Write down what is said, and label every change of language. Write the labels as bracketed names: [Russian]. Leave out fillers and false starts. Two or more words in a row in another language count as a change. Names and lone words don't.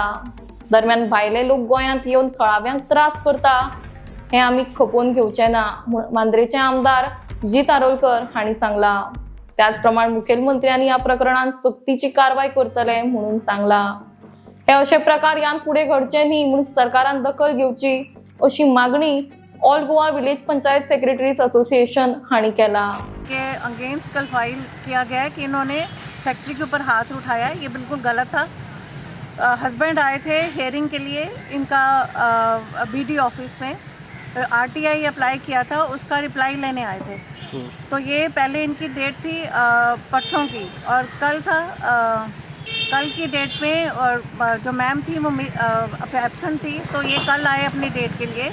[Konkani] दरम्यान भायले लोक गोंयांत येवन थळाव्यांक त्रास करता हें आमी खपोवन घेवचें ना म्हूण मांद्रेचे आमदार जित आरोलकर हांणी सांगला। त्याच प्रमाण मुखेलमंत्र्यांनी ह्या प्रकरणात सक्तीची कारवाई करतले म्हणून सांगला। हे अशे प्रकार यान फुडें घडचे न्ही म्हणून सरकारान दखल घेवची अशी मागणी ऑल गोवा विलेज पंचायत सेक्रेटरीज एसोसिएशन हांणी केला। [Hindi] के अगेंस्ट कल फाइल किया गया है कि इन्होंने सेक्रेटरी के ऊपर हाथ उठाया, ये बिल्कुल गलत था। हस्बैंड आए थे हियरिंग के लिए इनका [English] BD office [Hindi] में, [English] RTI apply [Hindi] किया था, उसका रिप्लाई लेने आए थे। तो ये पहले इनकी डेट थी परसों की और कल था कल की डेट में, और जो मैम थी वो एब्सेंट थी, तो ये कल आए अपनी डेट के लिए।